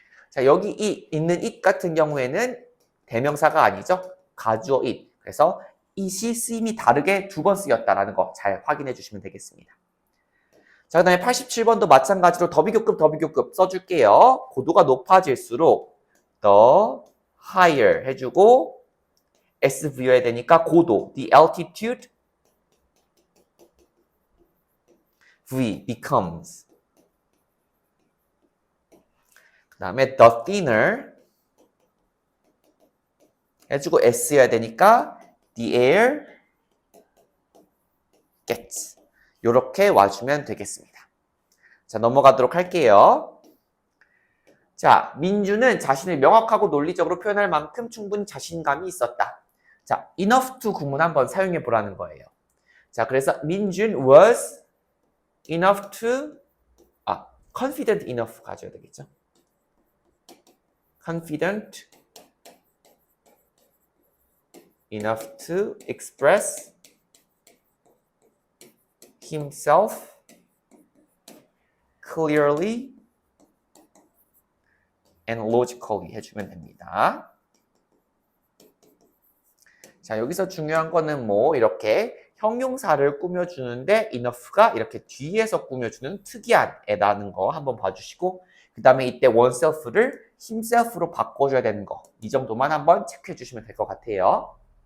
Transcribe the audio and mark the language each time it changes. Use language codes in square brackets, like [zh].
[ko] 자, 여기 있는 it 같은 경우에는 대명사가 아니죠. 가주어 it. 그래서 it이 쓰임이 다르게 두 번 쓰였다라는 거 잘 확인해 주시면 되겠습니다. 자, 그 다음에 87번도 마찬가지로 더비교급 써줄게요. 고도가 높아질수록 [en] the higher [ko] 해주고 S 부여해야 되니까 고도, [en] the altitude V becomes. 그 다음에 the thinner [ko] 해주고 S여야 되니까 [en] the air gets. [ko] 요렇게 와주면 되겠습니다. 자, 넘어가도록 할게요. 자, 민주는 자신을 명확하고 논리적으로 표현할 만큼 충분히 자신감이 있었다. 자, enough to 구문 한번 사용해 보라는 거예요. 자, 그래서 민준 [en] was enough to confident enough [ko] 가져야 되겠죠. [en] confident enough to express himself clearly and logically [ko] 해주면 됩니다. 자, 여기서 중요한 거는 뭐 이렇게 형용사를 꾸며주는데 enough가 이렇게 뒤에서 꾸며주는 특이한 애라는 거 한번 봐주시고 그 다음에 이때 oneself를 himself로 바꿔줘야 되는 거 이 정도만 한번 체크해 주시면 될 것 같아요.